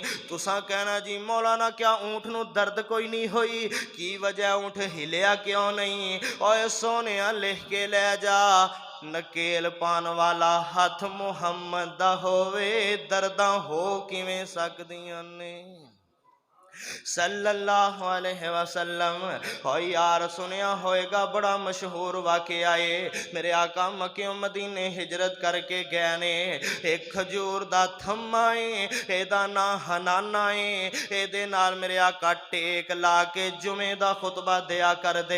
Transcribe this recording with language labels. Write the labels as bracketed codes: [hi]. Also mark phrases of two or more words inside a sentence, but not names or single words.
[pa] تسا کہنا جی مولانا کیا اونٹ نوں درد کوئی نہیں ہوئی? کی وجہ اونٹ ہلیا کیوں نہیں؟ اوئے سونے لکھ کے لے جا، نکیل پان والا ہتھ محمد دا ہووے، درداں ہو کویں سکدیاں نے. [ar] صلى الله عليه وسلم. [pa] ہو یار سنیا ہوئے گا بڑا مشہور واقعہ ہے. میرے آقا مکے مدینے ہجرت کرکے گئے نے. ایک کھجور دا تھمّا ہے، ایدا نا حنانہ ہے. ایدے نال میرے آقا ٹیک لا کے جمعے دا خطبہ دیا کر دے.